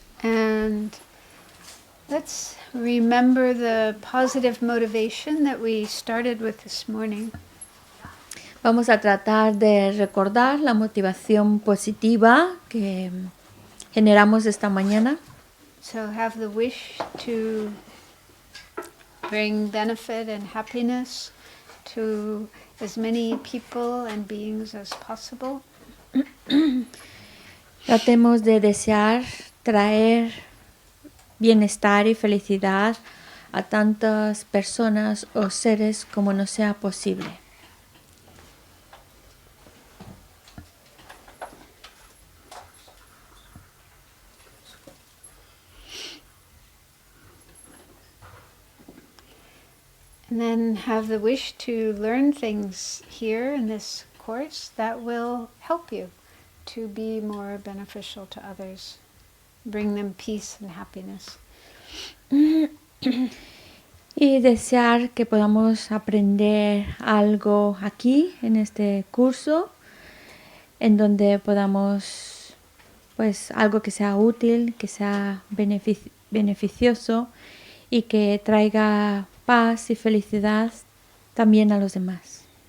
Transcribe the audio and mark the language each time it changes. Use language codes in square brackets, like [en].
[en] And let's remember the positive motivation that we started with this morning. [es] Vamos a tratar de recordar la motivación positiva que generamos esta mañana. [en] So have the wish to bring benefit and happiness to as many people and beings as possible. [es] Tratemos de desear traer bienestar y felicidad a tantas personas o seres como nos sea posible. [en] And then have the wish to learn things here in this course that will help you to be more beneficial to others, bring them peace and happiness. [es] Y desear que podamos aprender algo aquí en este curso, en donde podamos, pues, algo que sea útil, que sea beneficioso y que traiga paz y felicidad también a los demás.